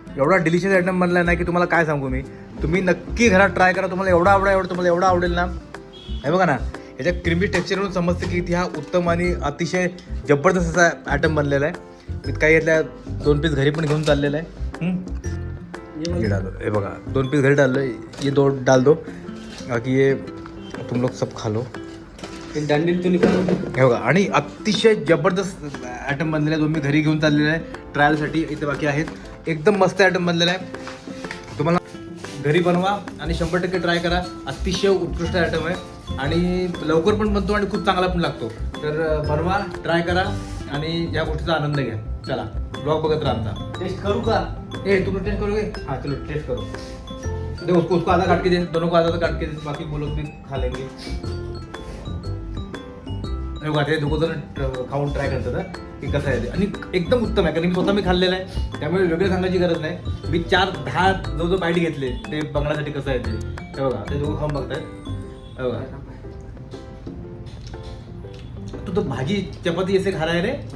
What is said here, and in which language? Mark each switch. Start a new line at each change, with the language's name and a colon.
Marathi: एवढा delicious item बनला आहे ना की तुम्हाला काय सांगू मी. तुम्ही नक्की घरात ट्राय करा. तुम्हाला तुम्हाला एवढा आवडेल ना. हे बघा ना, याच्या क्रीमी टेक्स्चरवरून समजतं की हा उत्तम आणि अतिशय जबरदस्त असा आयटम बनलेला आहे. मी काही यातल्या 2 पीस घरी पण घेऊन चाललेला आहे.
Hindi: ये डालो,
Marathi: हे बघा 2 पीस घरी डाललो.
Hindi: ये 2 डाल दो बाकी ये तुम लोग सब खा लो.
Marathi: हे बघा आणि अतिशय जबरदस्त आयटम बनलेला आहे. 2 मी घरी घेऊन चाललेला आहे ट्रायलसाठी. इथे बाकी आहेत. एकदम मस्त आयटम बनलेला आहे. तुम्हाला घरी बनवा आणि 100% ट्राय करा. अतिशय उत्कृष्ट आयटम आहे आणि लवकर पण बनतो आणि खूप चांगला पण लागतो. तर बनवा, ट्राय करा आणि या गोष्टीचा आनंद घ्या. चला ब्लॉग बघत राहा आमचा. टेस्ट करू का?
Hindi: तुम टेस्ट करोगे? हाँ चलो टेस्ट करो. देखो उसको आधा काट के दे, दोनों को आधा काट के दे, बाकी वो लोग भी खा लेंगे.
Marathi: ते दोघं जण खाऊन ट्राय करतात की कसं आहे ते. आणि एकदम उत्तम आहे कारण स्वतः मी खाल्लेलं आहे. त्यामुळे वेगळे सांगायची गरज नाही. मी 4-10 जो बाईट घेतले ते बघण्यासाठी कसं आहे ते. हे बघा ते दोघं खाऊन बघतायत. हे बघा
Hindi: तू तो भाजी चपाती ऐसे खा रहा है रे.